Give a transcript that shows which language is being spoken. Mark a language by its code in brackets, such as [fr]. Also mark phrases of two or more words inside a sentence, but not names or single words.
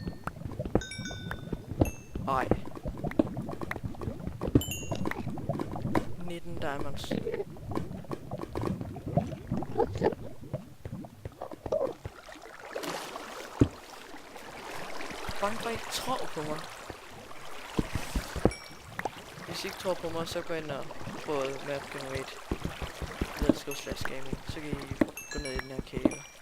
[da] Ej. 19 diamonds. Bange for, I ikke tror på mig. Hvis I ikke tror på mig, så gå ind og prøv Map Generate. [en] Let's go / gaming. [da] Så kan I gå ned i den her cave.